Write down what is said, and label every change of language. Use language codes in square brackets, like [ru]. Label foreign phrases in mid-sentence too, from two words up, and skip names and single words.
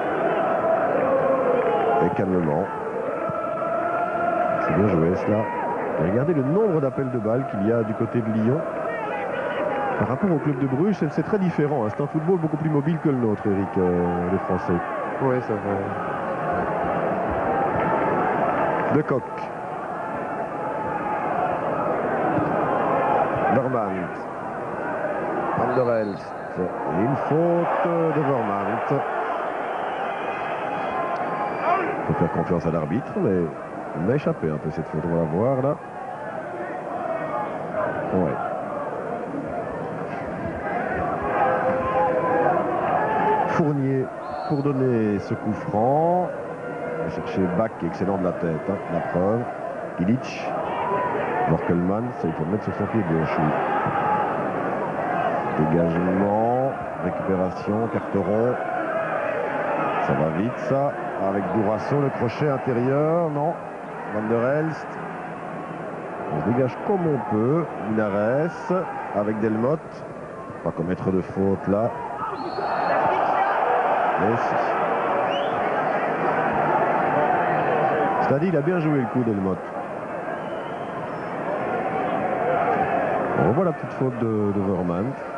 [fr] Et calmement. C'est bien joué cela. Et regardez le nombre d'appels de balles qu'il y a du côté de Lyon. Par rapport au club de Bruges, c'est très différent. Hein. C'est un football beaucoup plus mobile que le nôtre, Eric, les Français. Oui, c'est vrai. De Kock. Vermaat. Van der Elst. Et une faute de Vermaat. Il faut faire confiance à l'arbitre, mais il a échappé un peu cette faute. On va la voir là. Ouais. Fournier pour donner ce coup franc. On va chercher Bach, excellent de la tête, hein, la preuve. Illich. Borkelman, ça il faut le mettre sur son pied gauche. Dégagement, récupération, carteron. Ça va vite ça. Avec Dourasso, le crochet intérieur, non. Van der Elst. On se dégage comme on peut. Linares avec Delmotte. Pas commettre de faute là. Et si. C'est-à-dire, il a bien joué le coup Delmotte. On revoit la petite faute de Vermaat.